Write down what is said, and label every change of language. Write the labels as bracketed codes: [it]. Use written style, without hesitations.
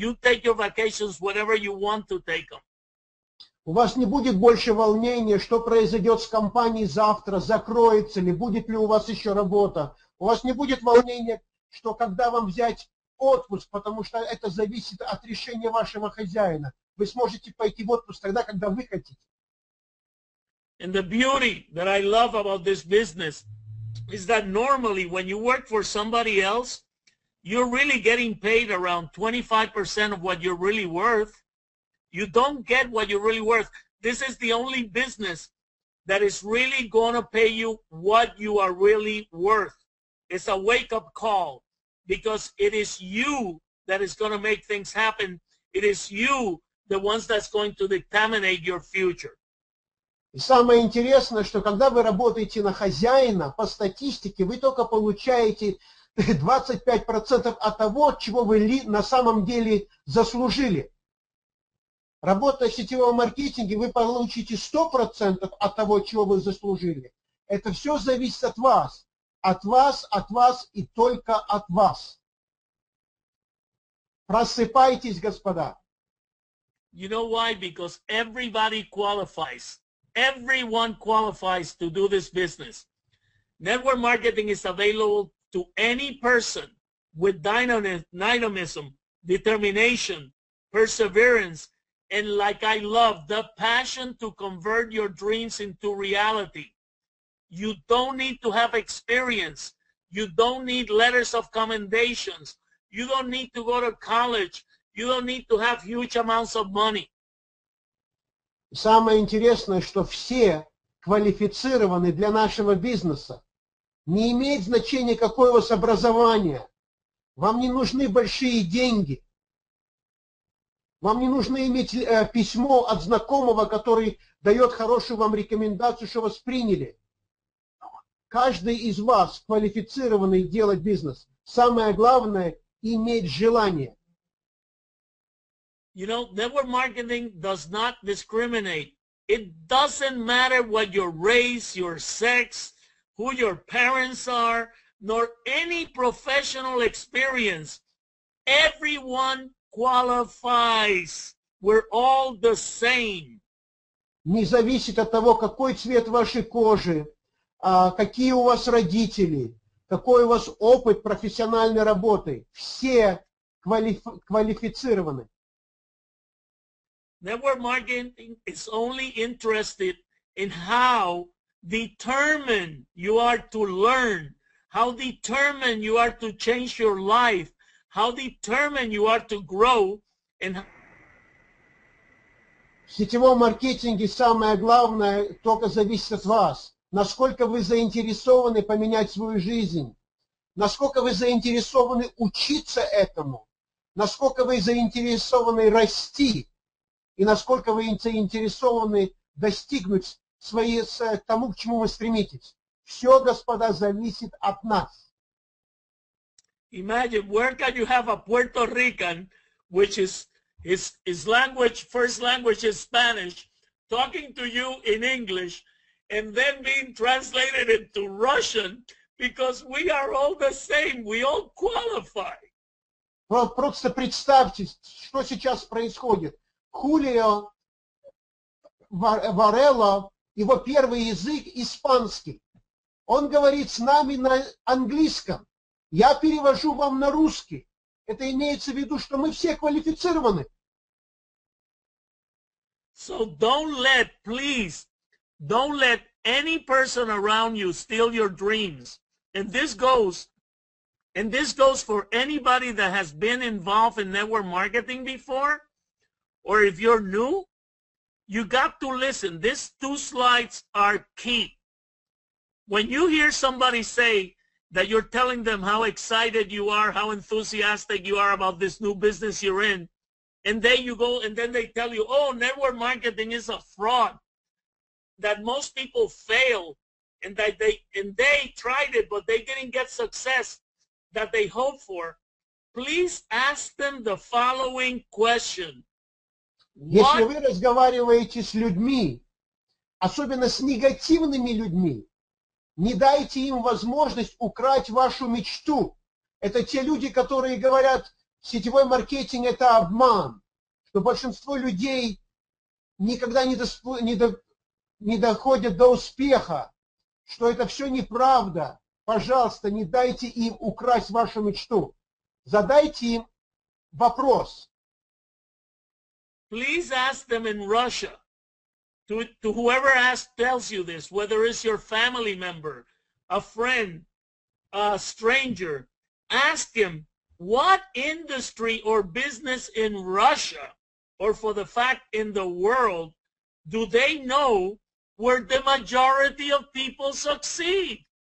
[en] You take your vacations whenever you want to take them. [ru] У вас не будет больше волнения, что произойдет с компанией завтра, закроется ли, будет ли у вас еще работа. У вас не будет волнения, что когда вам взять отпуск, потому что это зависит от решения вашего хозяина. Вы сможете пойти в отпуск тогда, когда вы хотите. [en] And the beauty that I love about this business is that normally when you work for somebody else, you're really getting paid around 25% of what you're really worth. You don't get what you're really worth. This is the only business that is really going to pay you what you are really worth. It's a wake-up call because it is you that is going to make things happen. It is you, the ones that's going to determine your future. [ru] И самое интересное, что когда вы работаете на хозяина, по статистике, вы только получаете 25% от того, чего вы на самом деле заслужили. Работая в сетевом маркетинге, вы получите 100% от того, чего вы заслужили. Это все зависит от вас. От вас и только от вас. Просыпайтесь, господа. [en] You know why? Because everybody qualifies. Everyone qualifies to do this business. Network marketing is available to any person with dynamism, determination, perseverance, and like I love, the passion to convert your dreams into reality. You don't need to have experience. You don't need letters of commendations. You don't need to go to college. You don't need to have huge amounts of money. [ru] Самое интересное, что все квалифицированы для нашего бизнеса. Не имеет значения, какое у вас образование. Вам не нужны большие деньги. Вам не нужно иметь письмо от знакомого, который дает хорошую вам рекомендацию, что вас приняли. Каждый из вас квалифицированный делать бизнес. Самое главное – иметь желание. [en] You know, network marketing does not discriminate. It doesn't matter what your race, your sex, who your parents are, nor any professional experience. Everyone qualifies. We're all the same. [ru] Не зависит от того, какой цвет вашей кожи, какие у вас родители, какой у вас опыт профессиональной работы. Все квалифицированы. [en] Network marketing is only interested in how determined you are to learn, how determined you are to change your life, how determined you are to grow. And [ru] в сетевом маркетинге самое главное только зависит от вас. Насколько вы заинтересованы поменять свою жизнь, насколько вы заинтересованы учиться этому, насколько вы заинтересованы расти, и насколько вы заинтересованы достигнуть тому, к чему вы стремитесь. Все, господа, зависит от нас. [en] Imagine, where can you have a Puerto Rican, which is his language, first language is Spanish, talking to you in English, and then being translated into Russian, because we are all the same, we all qualify. [ru] Просто представьте, что сейчас происходит. Хулио Варела, его первый язык испанский. Он говорит с нами на английском. Я перевожу вам на русский. Это имеется в виду, что мы все квалифицированы. [en] So please, don't let any person around you steal your dreams. And this goes for anybody that has been involved in network marketing before, or if you're new, you got to listen. These 2 slides are key. When you hear somebody say that you're telling them how excited you are, how enthusiastic you are about this new business you're in, and then you go and then they tell you, oh, network marketing is a fraud, that most people fail, and that they tried it, but they didn't get success. that they hope for, please ask them the following question. [ru] Если вы разговариваете с людьми, особенно с негативными людьми, не дайте им возможность украсть вашу мечту. Это те люди, которые говорят, сетевой маркетинг – это обман, что большинство людей никогда не доходят до успеха, что это все неправда. Пожалуйста, не дайте им украсть вашу мечту. Задайте им вопрос. [en] Please ask them in Russia, to whoever tells you this, whether it's your family member, a friend, a stranger, ask him what industry or business in Russia, or for the fact in the world, do they know where the majority of people succeed?